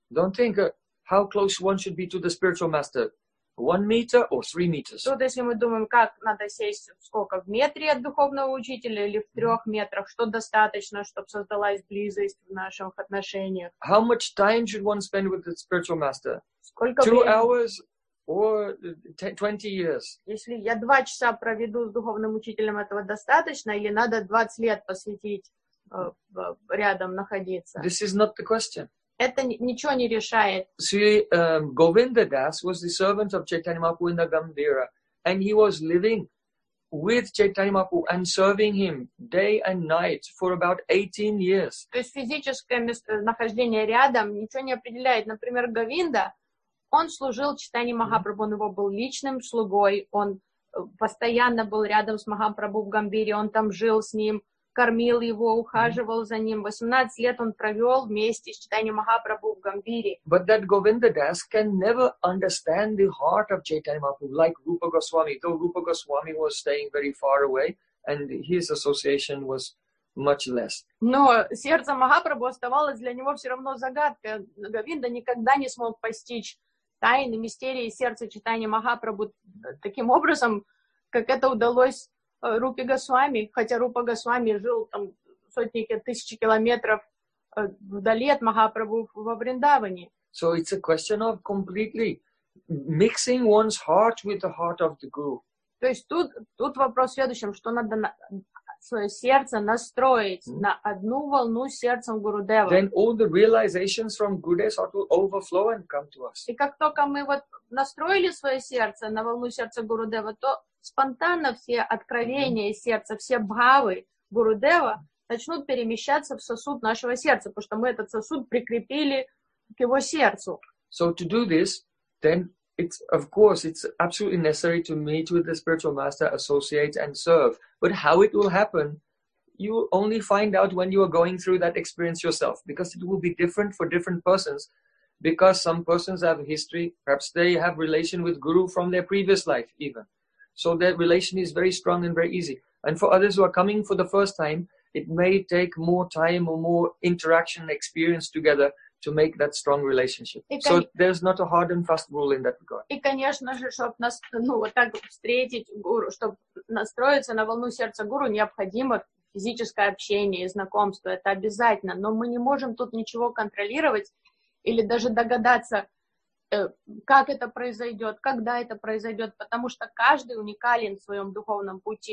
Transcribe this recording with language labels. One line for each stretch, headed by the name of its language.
English: Don't think how close one should be to the spiritual master. 1 meter or 3 meters?
Russian: Тут, если мы думаем, как надо сесть, сколько, в метре от духовного учителя или в 3 метрах, что достаточно, чтобы создалась близость в наших отношениях?
English: How much time should one spend with the spiritual master?
Russian: Сколько
English: 2 hours or 20 years?
Russian: Если я 2 часа проведу с духовным учителем, этого достаточно, или надо 20 лет посвятить рядом находиться?
English: This is not the question.
Russian: Это ничего не решает.
English: Sri Govinda Das was the servant of Chaitanya Mahaprabhu in the Gambira, and he was living with Chaitanya Mahaprabhu and serving him day and night for about 18 years.
Russian: То есть физическое нахождение рядом ничего не определяет. Например, Говинда, он служил Чайтанья Махапрабху, он его был личным слугой, он постоянно был рядом с Махапрабху в Гамбире, он там жил с ним, кормил его, ухаживал за ним. 18 лет он провел вместе с Чайтанья Махапрабху в Гамбире.
English: But that Govinda Das can never understand the heart of Chaitanya Mahaprabhu, like Rupa Goswami. Though Rupa Goswami was staying very far away, and his association was much less.
Russian: Но сердце Махапрабху оставалось для него все равно загадкой. Говинда никогда не смог постичь тайны, мистерии сердца Чайтанья Махапрабху таким образом, как это удалось Рупе Госвами, хотя Рупа Госвами жил там сотни тысяч километров вдали от Махапрабху во Вриндаване.
English: So it's a question of completely mixing one's heart with the heart of the Guru.
Russian: То есть тут вопрос в следующем, что надо свое сердце настроить на одну волну сердцем Гурудева.
English: Then all the realizations from Gurudev will overflow and come to us.
Russian: И как только мы вот настроили свое сердце на волну сердца Гурудева, то спонтанно все откровения из сердца, все бхавы Гурудева начнут перемещаться в сосуд нашего сердца, потому что мы этот сосуд прикрепили к его сердцу.
English: So to do this, then it's, of course, it's absolutely necessary to meet with the spiritual master, associate and serve. But how it will happen, you only find out when you are going through that experience yourself, because it will be different for different persons. Because some persons have history, perhaps they have relation with Guru from their previous life even. So their relation is very strong and very easy. And for others who are coming for the first time, it may take more time or more interaction experience together to make that strong relationship. So there's not a hard and fast rule in that regard.
Russian: И, конечно же, чтобы нас, ну, вот так встретить гуру, чтобы настроиться на волну сердца гуру, необходимо физическое общение и знакомство. Это обязательно. Но мы не можем тут ничего контролировать или даже догадаться, как это произойдет, когда это произойдет, потому что каждый уникален в своем духовном пути.